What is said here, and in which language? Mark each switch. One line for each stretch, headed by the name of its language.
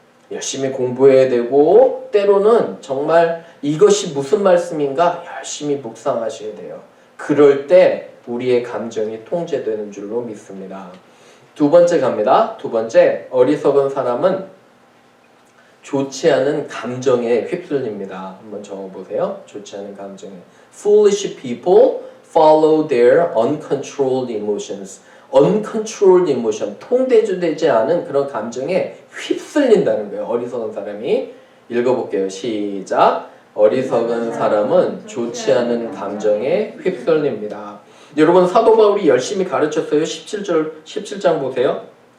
Korean: 열심히 공부해야 되고 때로는 정말 이것이 무슨 말씀인가 열심히 묵상하셔야 돼요. 그럴 때 우리의 감정이 통제되는 줄로 믿습니다. 두 번째 갑니다. 두 번째, 어리석은 사람은 좋지 않은 감정에 휩쓸립니다. 한번 적어보세요. 좋지 않은 감정에.
English: Foolish people follow their uncontrolled emotions. uncontrolled emotion,
Korean: 통제되지 않은 그런 감정에 휩쓸린다는 거예요. 어리석은 사람이. 읽어볼게요. 시작. 어리석은 사람은 좋지 않은 감정에 휩쓸립니다. 여러분 사도 바울이 열심히 가르쳤어요. 17장 보세요.